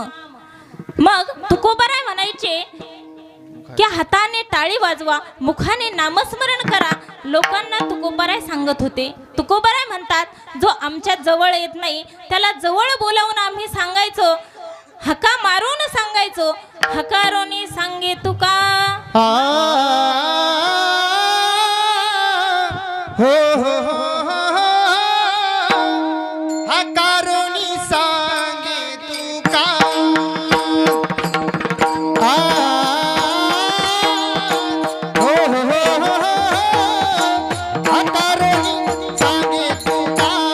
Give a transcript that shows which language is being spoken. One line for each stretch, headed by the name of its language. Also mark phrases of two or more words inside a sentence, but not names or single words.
Marathi: मग तुकोबाराय म्हणायचे की हाताने टाळी वाजवा, मुखाने नामस्मरण करा. लोकांना तुकोबाराय सांगत होते. तुकोबाराय म्हणतात, जो आमच्या जवळ येत नाही त्याला जवळ बोलावून आम्ही सांगायचो, हका मारून सांगायचो, हकारोनी सांगे तुका. हो हो हकारोनी सांगे तुका. हो हो हकारोनी सांगे तुका.